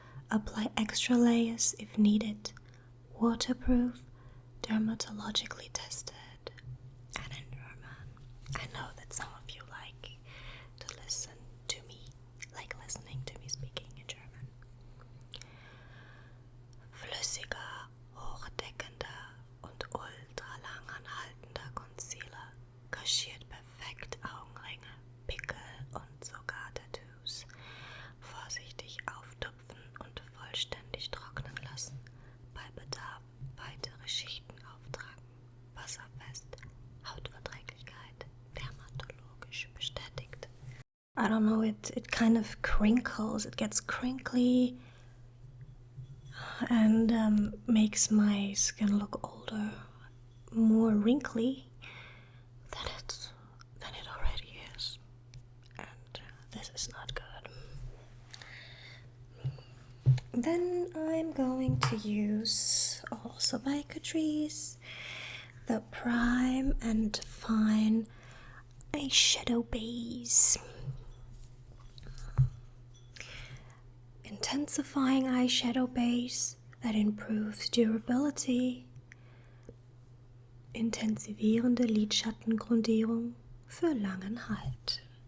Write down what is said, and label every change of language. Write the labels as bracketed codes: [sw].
[en] Apply extra layers if needed. Waterproof, dermatologically tested. And in German. I know that some of you like to listen to me, like listening to me speaking in German. [de] Flüssiger, hochdeckender und ultralang anhaltender Concealer kaschiert perfekt Augenringe, Pickel und sogar Tattoos. Vorsichtig auftupfen und vollständig trocknen lassen. Bei Bedarf weitere Schichten auftragen. Wasserfest, Hautverträglichkeit, dermatologisch bestätigt. [en] I don't know, it kind of crinkles, it gets crinkly and makes my skin look older, more wrinkly than it already is, and this is not good. Then I'm going to use, also by Catrice, the Prime and Fine Eyeshadow Base. Intensifying eyeshadow base that improves durability. [de] Intensivierende Lidschattengrundierung für langen Halt.